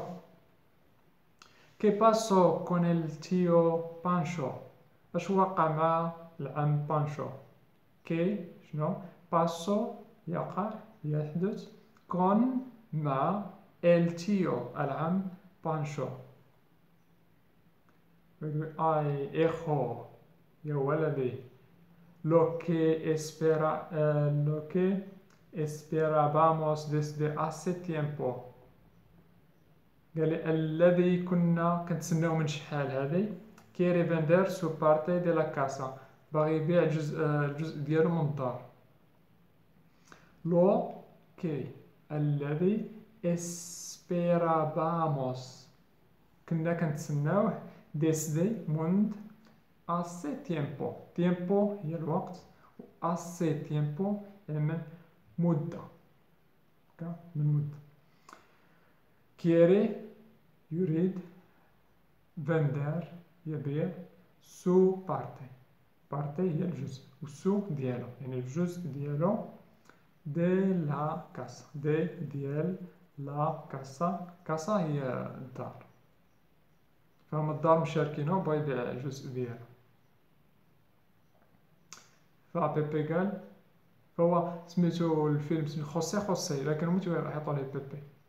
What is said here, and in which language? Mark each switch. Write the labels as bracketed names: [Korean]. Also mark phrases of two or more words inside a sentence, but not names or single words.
[Spanish] qué pasó con el tío Pancho, [Arabic] اش وقع مع العم بانشو؟ كي شنو؟ باسو يقع يحدث، كون مع التيو العم بانشو. [Spanish] ay hijo [Arabic] يا ولدي، [Spanish] lo que esperábamos desde hace tiempo. [Arabic] قال لي الذي كنا كنتسناو من شحال هذه. [Spanish] quiere vender su parte de la casa, [Arabic] باغي يبيع الجزء ديالو من الدار. [Spanish] lo que [Arabic] الذي esperábamos كنا كنتسناوه desde منذ [Spanish] hace tiempo. [Arabic] tiempo هي الوقت، و [Spanish] hace tiempo [Arabic] يعني من مدة، من مدة. quiere يريد، vender يبيع، [Spanish] su parte، parte [Arabic] هي الجزء، و su ديالو يعني الجزء ديالو. [Spanish] de la casa، [Arabic] ديال [Spanish] la casa, casa [Arabic] هي الدار. فهم الدار مشاركين، هو بغا يبيع الجزء ديالو. فبيبي قال، فهو سميتو الفيلم سميتو خوسي، لكن هما راح يعطوا ليه بيبي.